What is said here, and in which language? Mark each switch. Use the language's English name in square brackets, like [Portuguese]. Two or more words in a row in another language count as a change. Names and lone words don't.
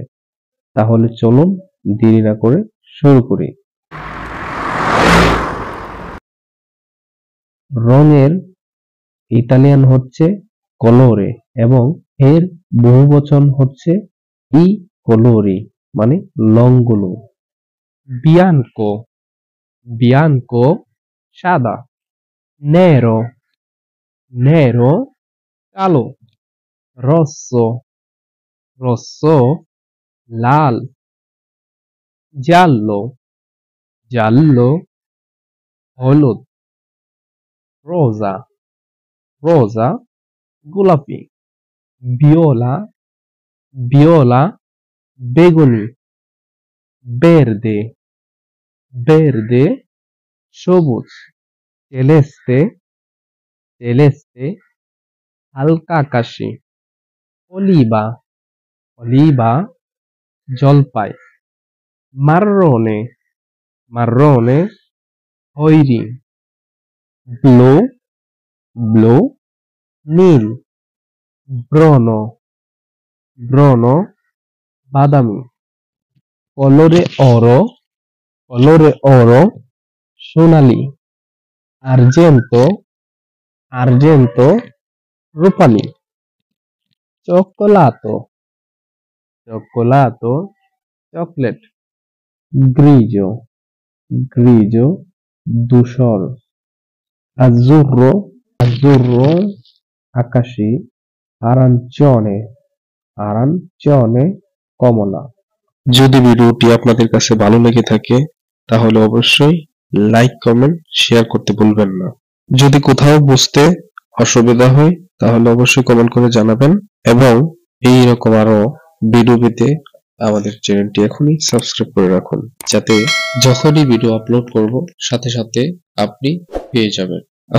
[Bangla] তাহলে চলুন দেরি না করে শুরু করি। রঙের ইতালিয়ান হচ্ছে কলোরে এবং এর বহুবচন হচ্ছে [Italian] i colori, [Bangla] মানে রংগুলো। [Italian] bianco, bianco, সাদা, nero, nero, কালো, rosso, rosso, লাল, giallo, giallo, হলুদ, rosa, rosa, গোলাপি, viola, viola, বেগুনি, verde, verde, সবুজ, celeste, celeste, [Bangla] হালকা আকাশি, [Italian] oliva, oliva, জলপাই, marrone, marrone, [Bangla] খয়েরি, [Italian] blue, blue, নীল, bruno, bruno, বাদামি, colore oro, colore oro, সোনালী, argento, argento, রূপালী, cioccolato, cioccolato, চকলেট, grigio, grigio, ধূসর, azzurro, azzurro, আকাশী, arancione, arancione, [Bangla] কমলা। যদি ভিডিওটি আপনাদের কাছে ভালো লেগে থাকে তাহলে অবশ্যই [English] like, comment, share [Bangla] করতে ভুলবেন না। যদি কোথাও বুঝতে অসুবিধা হয় তাহলে অবশ্যই কমেন্ট করে জানাবেন এবং এই রকম আরো ভিডিও পেতে আমাদের চ্যানেলটি এখনই সাবস্ক্রাইব করে রাখুন, যাতে যখনই ভিডিও আপলোড করব সাথে সাথে আপনি পেয়ে যাবেন।